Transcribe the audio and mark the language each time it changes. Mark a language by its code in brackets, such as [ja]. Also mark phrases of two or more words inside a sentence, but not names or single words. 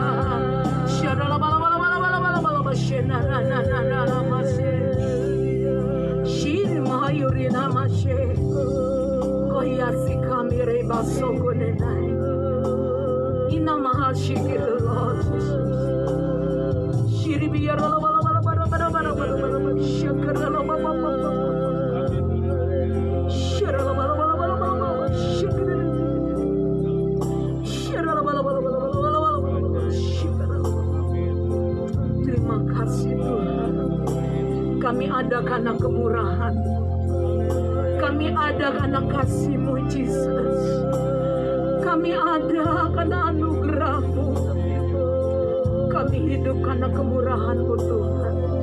[id] Shirmayurina mashe, koyasi kamire basoko nenai. Ina mahashikir Lord Jesus. Shiribiyara la bala bala bala bala bala bala bala shakara la bala bala shara la bala bala bala bala shakara shara la bala bala bala bala bala shakara. Terima kasih Tuhan. Kami ada karena kemurahan. Kami ada karena kasih-Mu Jesus. Kami ada karena anugerah-Mu. Kami hidup karena kemurahan-Mu Tuhan.